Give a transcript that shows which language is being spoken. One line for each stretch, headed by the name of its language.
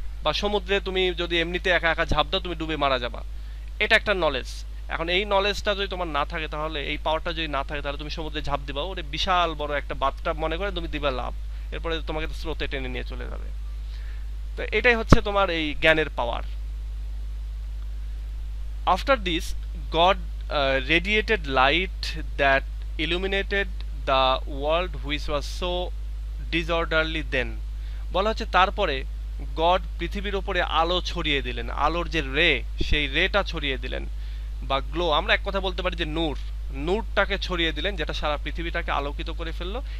Bangla: বা সমুদ্রে তুমি যদি এমনিতে একা একা ঝাঁপ দাও, তুমি ডুবে মারা যাবা, এটা একটা নলেজ। এখন এই নলেজটা যদি তোমার না থাকে, তাহলে এই পাওয়ারটা যদি না থাকে, তাহলে তুমি সমুদ্রে ঝাঁপ দিবা, ওরে বিশাল বড় একটা বাথটাব মনে করে তুমি দিবা লাভ, এরপরে তোমাকে স্রোতে টেনে নিয়ে চলে যাবে। তো এটাই হচ্ছে তোমার এই জ্ঞানের পাওয়ার।
English: After this God radiated light that illuminated the world which was so disorderly then।
Bangla: বলা হচ্ছে তারপরে গড পৃথিবীর উপরে আলো ছড়িয়ে দিলেন, আলোর যে রে, সেই রেটা ছড়িয়ে দিলেন, বা গ্লো, আমরা এক কথা বলতে পারি যে নূরটাকে ছড়িয়ে দিলেন, যেটা সারা পৃথিবীটাকে আলোকিত করে ফেললো।